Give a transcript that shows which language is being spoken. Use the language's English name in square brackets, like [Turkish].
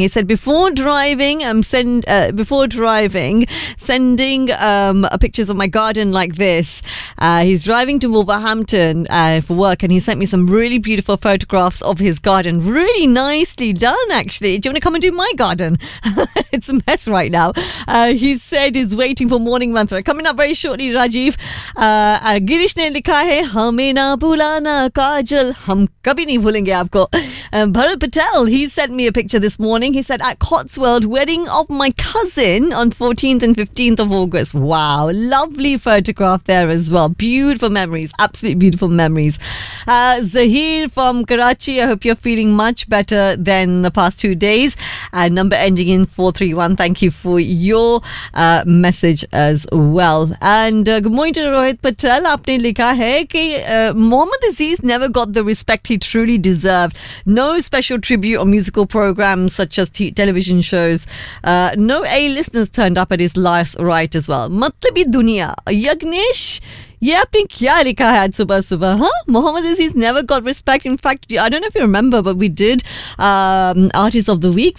[English] He said, before driving, sending pictures of my garden like this. He's driving to Wolverhampton for work, and he sent me some really beautiful photographs of his garden. Really nicely done, actually. Do you want to come and do my garden? It's a mess right now. He said he's waiting for morning mantra. Coming up very shortly, Rajiv. [Hindi] Girish ने लिखा है, हमे ना बुलाना काजल, हम कभी नहीं भूलेंगे आपको. [English] Bharat Patel, he sent me a picture this morning. He said, at Cotswold, wedding of my cousin on 14th and 15th of August. Wow, lovely photograph there as well. Beautiful memories, absolutely beautiful memories. Zaheer from Karachi, I hope you're feeling much better than the past 2 days. Number ending in 431, thank you for your message as well. And good morning to Rohit Patel. [Hindi] Aapne likha hai ki [English] Mohammed Aziz never got the respect he truly deserved. No special tribute or musical programs such as television shows. No A-listeners turned up at his life's right as well. [Hindi] मतलबी दुनिया. यग्नेश, ये आपने क्या लिखा है आज सुबह सुबह? Huh? [English] Mohammed Aziz never got respect. In fact, I don't know if you remember, but we did Artist of the Week.